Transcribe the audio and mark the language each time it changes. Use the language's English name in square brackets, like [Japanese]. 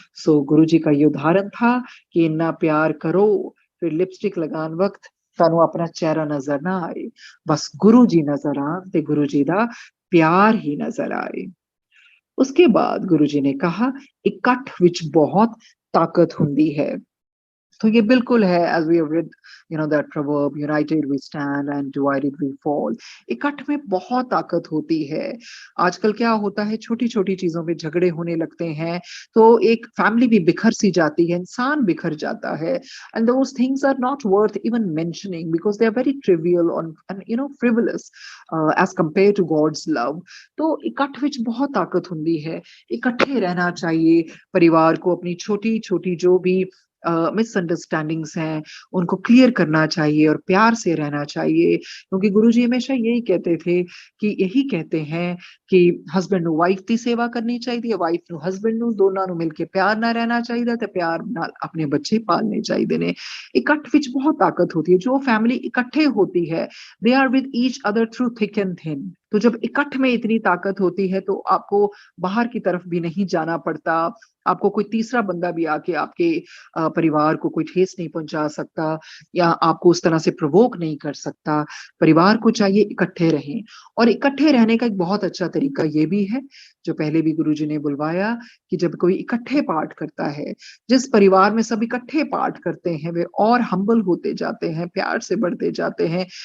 [Hindi] सो गुरुजी का ये उदाहरण था कि इतना प्यार करो फिर लिपस्टिक लगान वक्त ਤੁਹਾਨੂੰ अपना चेहरा नजर ना आए, बस गुरु जी नजर [Punjabi] आन ते गुरु जी दा प्यार [Hindi] ही नजर आए। उसके बाद गुरुजी ने कहा [Punjabi] इकट्ठ विच बहुत ताकत हुंदी है। [Hindi] तो ये बिल्कुल है, [English] as we have read, that proverb, united we stand and divided we fall. [Hindi] इकट्ठ में बहुत ताकत होती है। आजकल क्या होता है, छोटी छोटी चीजों में झगड़े होने लगते हैं तो एक फैमिली भी बिखर सी जाती है, इंसान बिखर जाता है। [English] and those things are not worth even mentioning because they are very trivial and frivolous as compared to God's love. [Punjabi] तो इकट्ठ विच बहुत ताकत हुंदी है। [Hindi] इकट्ठे रहना चाहिए परिवार को, अपनी छोटी छोटी जो भी मिसअंडरस्टैंडिंग्स हैं उनको क्लियर करना चाहिए और प्यार से रहना चाहिए। क्योंकि गुरुजी हमेशा यही कहते थे कि यही कहते हैं कि [Punjabi] हस्बैंड ਨੂੰ ਵਾਈਫ ਦੀ ਸੇਵਾ ਕਰਨੀ ਚਾਹੀਦੀ ਹੈ, ਵਾਈਫ ਨੂੰ ਹਸਬੈਂਡ ਨੂੰ, ਦੋਨਾਂ ਨੂੰ ਮਿਲ ਕੇ ਪਿਆਰ ਨਾਲ ਰਹਿਣਾ ਚਾਹੀਦਾ ਤੇ ਪਿਆਰ ਨਾਲ ਆਪਣੇ ਬੱਚੇ ਪਾਲਣੇ ਚਾਹੀਦੇ ਨੇ। ਇਕੱਠ ਵਿੱਚ ਬਹੁਤ ਤਾਕਤ [Hindi] होती है। जो फैमिली इकट्ठे होती है, [English] they are with each other through thick and thin. [Hindi] तो जब इकट्ठ में इतनी ताकत होती है तो आपको बाहर की तरफ भी नहीं जाना पड़ता, आपको कोई तीसरा बंदा भी आके आपके परिवार को कोई ठेस नहीं पहुँचा सकता या आपको उस तरह से प्रोवोक नहीं कर सकता। परिवार को चाहिए इकट्ठे रहें और इकट्ठे रहने का एक बहुत अच्छा तरीका ये भी है, जो पहले भी गुरुजी ने बुलवाया कि जब कोई इकट्ठे पाठ करता है, जिस परिवार में सब इकट्ठे पाठ करते हैं, वे और हम्बल होते जाते हैं, प्यार से बढ़ते जाते हैं।